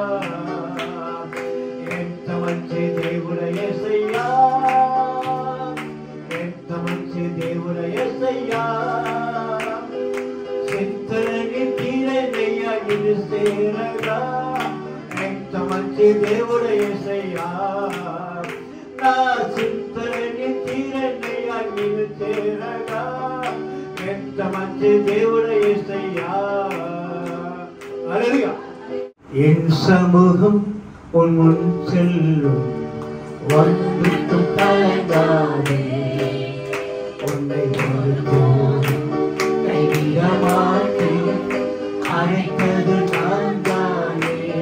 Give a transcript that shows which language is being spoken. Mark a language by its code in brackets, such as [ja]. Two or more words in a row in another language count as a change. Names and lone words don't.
[te] ఎంత మంచి దేవుడు యేసయ్యా, ఎంత మంచి దేవుడు యేసయ్యా, చింతలని తీరనయ్యా నిన్ను చేరగా. ఎంత మంచి దేవుడు యేసయ్యా, నా చింతలని తీరనయ్యా నిన్ను చేరగా. ఎంత మంచి దేవుడు యేసయ్యా. హల్లెలూయా. [ta] என் சமூகம் உன் முன் செல்லும், ஒன்றுக்கும் கலங்காதே. உன்னை ஒருபோதும் கைவிட மாட்டேன், அழைத்தது நான் தானே.